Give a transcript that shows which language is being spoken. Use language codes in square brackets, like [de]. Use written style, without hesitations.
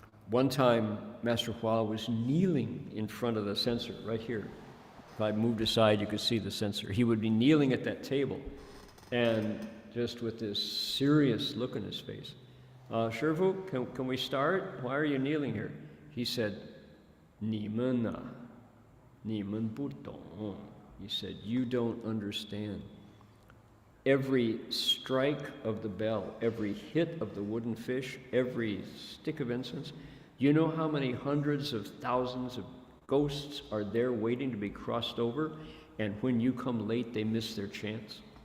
[en] One time, Master Hua was kneeling in front of the censer, right here. If I moved aside, you could see the censer. He would be kneeling at that table, and just with this serious look on his face. Shifu, can we start? Why are you kneeling here? He said, [zh] 你们啊,你们不懂. [en] He said, you don't understand. Every strike of the bell, every hit of the wooden fish, every stick of incense, you know how many hundreds of thousands of ghosts are there waiting to be crossed over, and when you come late, they miss their chance?